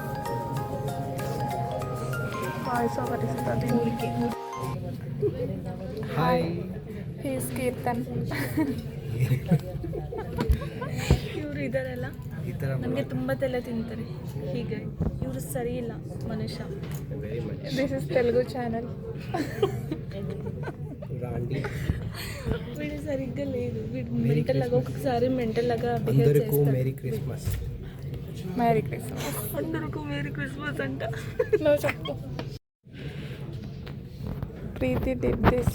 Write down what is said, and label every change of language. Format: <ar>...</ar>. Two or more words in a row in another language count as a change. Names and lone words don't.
<en>voice over</en> <te>ఇస్తుంది ఊరికే.</te> <kn>ಹಾಯ್</kn> <en>He's Keerthan.</en> <kn>ಇವರು ಇದಾರಲ್ಲ ಈ ಥರ ನನಗೆ ತುಂಬ ತಲೆ ತಿಂತಾರೆ. ಹೀಗೆ ಇವರು ಸರಿ ಇಲ್ಲ ಮನುಷ್ಯ.</kn> <en>This is Telugu channel.</en> <te>రాండి వీడు సరిగ్గా లేదు. వీడు మెంటల్ లాగా ఒక్కొక్కసారి మెంటల్ లాగా బిహేవ్ అందరికీ చేస్తాడు.</te> <en>Merry Christmas. Merry Christmas.</en> <te>అందరికీ</te> <en>Merry Christmas</en> <te>అంట. నువ్వు చెప్పు.</te> <en>Preethi did this.</en>